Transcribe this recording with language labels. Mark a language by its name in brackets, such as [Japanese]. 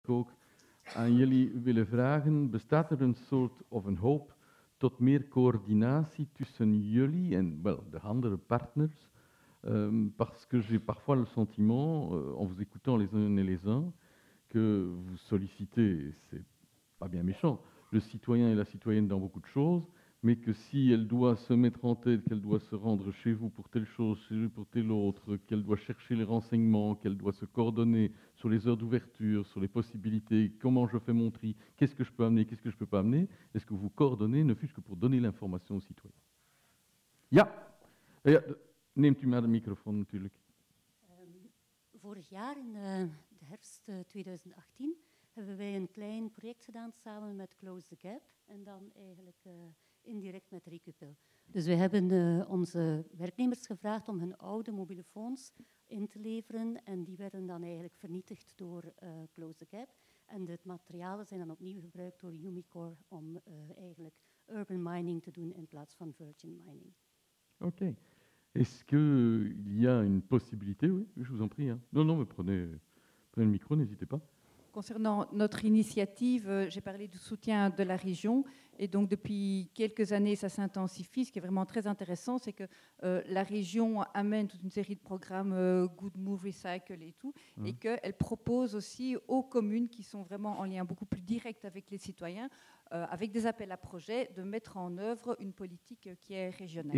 [Dutch] ook aan jullie willen vragen, bestaat er een soort of een hoop tot meer coördinatie tussen jullie en de andere partners? [French] Parce que j'ai parfois le sentiment, en vous écoutant les uns et les uns, que vous sollicitez, c'est pas bien méchant, le citoyen et la citoyenne dans beaucoup de choses, mais que si elle doit se mettre en tête, qu'elle doit se rendre chez vous pour telle chose, chez vous pour telle autre, qu'elle doit chercher les renseignements, qu'elle doit se coordonner sur les heures d'ouverture, sur les possibilités, comment je fais mon tri, qu'est-ce que je peux amener, qu'est-ce que je ne peux pas amener, est-ce que vous coordonnez, ne fût-ce que pour donner l'information aux citoyens? [Dutch] Ja, neemt u maar de microfoon natuurlijk. Vorig jaar, in de herfst 2018, hebben wij een klein project gedaan samen met Close the Gap en dan eigenlijk indirect met Recupil. Dus we hebben onze werknemers gevraagd om hun oude mobiele phones in te leveren en die werden dan eigenlijk vernietigd door Close the Gap. En de materialen zijn dan opnieuw gebruikt door Umicore om eigenlijk urban mining te doen in plaats van virgin mining. Oké. [French] Est-ce qu'il y a une possibilité, oui, je vous en prie. Hein. Non, mais prenez le micro, n'hésitez pas. Concernant notre initiative, j'ai parlé du soutien de la région et donc depuis quelques années, ça s'intensifie. Ce qui est vraiment très intéressant, c'est que la région amène toute une série de programmes Good Move, Recycle et tout, et qu'elle propose aussi aux communes qui sont vraiment en lien beaucoup plus direct avec les citoyens, avec des appels à projets, de mettre en œuvre une politique qui est régionale.